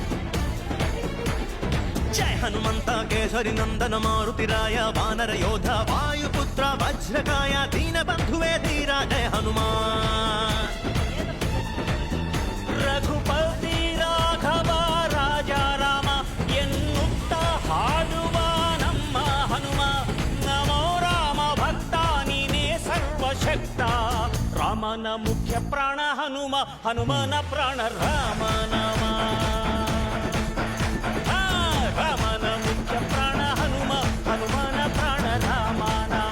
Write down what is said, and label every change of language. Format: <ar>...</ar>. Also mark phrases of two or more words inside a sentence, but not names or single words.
<kn>ಜಯ ಹನುಮಂತ ಕೇಸರಿ ನಂದನ ಮಾರುತಿರಾಯ ವಾನರ ಯೋಧ ವಾಯುಪುತ್ರ ವಜ್ರಕಾಯ ದೀನ ಬಂಧುವೆ ಧೀರಾ ಜಯ ಹನುಮಾನ್।</kn> <hi>रघुपति राघव राजा राम</hi> <kn>ಎನ್ನುತ್ತ ಹಾಡುವ ನಮ್ಮ ಹನುಮ ಶಕ್ತ ರಾಮನ ಮುಖ್ಯ ಪ್ರಾಣ ಹನುಮ ಹನುಮನ ಪ್ರಾಣ ರಾಮ ನಾಮ। ರಾಮನ ಮುಖ್ಯ ಪ್ರಾಣ ಹನುಮ ಹನುಮನ ಪ್ರಾಣ ರಾಮ ನಾಮ।</kn>